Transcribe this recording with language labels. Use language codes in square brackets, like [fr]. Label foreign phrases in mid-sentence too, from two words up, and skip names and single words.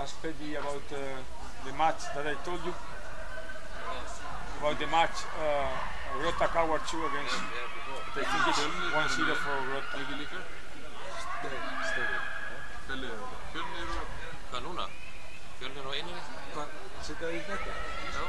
[en] already about the match that I told you. About the match Rota Coward 2 against, I think it's 1-0 for Rota. [is] Ekki líka? Fjölnir og... Hvað núna? Fjölnir og Einari? Hvað, setja það í þetta? Já.